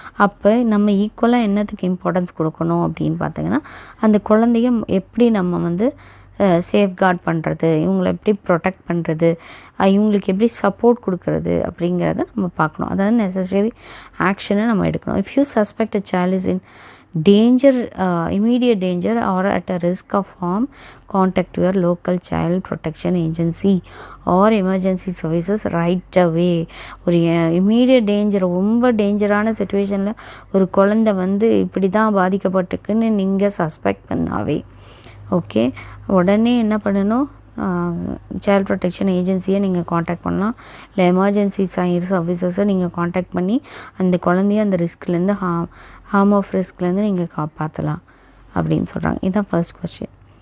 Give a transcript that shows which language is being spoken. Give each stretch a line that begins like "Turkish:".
Tamil: அப்போ நம்ம ஈக்குவலாக என்னத்துக்கு இம்பார்ட்டன்ஸ் கொடுக்கணும் அப்படின்னு பார்த்தீங்கன்னா அந்த குழந்தைய எப்படி நம்ம சேஃப்கார்ட் பண்ணுறது, இவங்களை எப்படி ப்ரொடெக்ட் பண்ணுறது, இவங்களுக்கு எப்படி சப்போர்ட் கொடுக்கறது அப்படிங்கிறத நம்ம பார்க்கணும். அதாவது நெசசரி ஆக்ஷனை நம்ம எடுக்கணும்.
English: If you suspect a child is in danger, immediate danger or at a risk of harm, contact your local child protection agency or emergency services right away.
Tamil: ஒரு immediate danger, ரொம்ப டேஞ்சரான சிச்சுவேஷனில் ஒரு குழந்தை இப்படி தான் பாதிக்கப்பட்டிருக்குன்னு நீங்கள் சஸ்பெக்ட் பண்ணாவே ஓகே, உடனே என்ன பண்ணணும், சைல்ட் ப்ரொடெக்ஷன் ஏஜென்சியை நீங்கள் காண்டாக்ட் பண்ணலாம். இல்லை எமர்ஜென்சி சர்வீசஸை நீங்கள் காண்டாக்ட் பண்ணி அந்த குழந்தைய அந்த ரிஸ்க்லேருந்து ஹார்ம் ஆஃப் ரிஸ்க்லேருந்து நீங்கள் காப்பாற்றலாம் அப்படின்னு சொல்கிறாங்க. இதுதான் ஃபர்ஸ்ட் கொஸ்டின்.